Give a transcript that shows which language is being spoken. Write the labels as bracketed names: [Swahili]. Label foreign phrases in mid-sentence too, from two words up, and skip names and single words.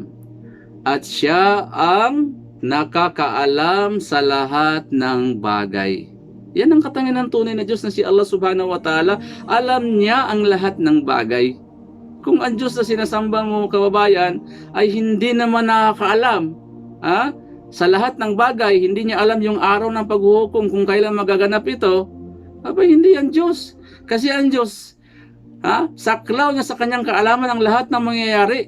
[Filipino] At siya ang nakakaalam sa lahat ng bagay. Yan ang katangian ng tunay na Diyos na si Allah [Arabic] سبحانه وتعالى. [Filipino] Alam niya ang lahat ng bagay. Kung ang Diyos na sinasamba mo, kababayan, ay hindi naman nakakaalam sa lahat ng bagay, hindi niya alam yung araw ng paghuhukom kung kailan magaganap ito, abay hindi yan Diyos. Kasi ang Diyos, saklaw niya sa kanyang kaalaman ang lahat ng mangyayari.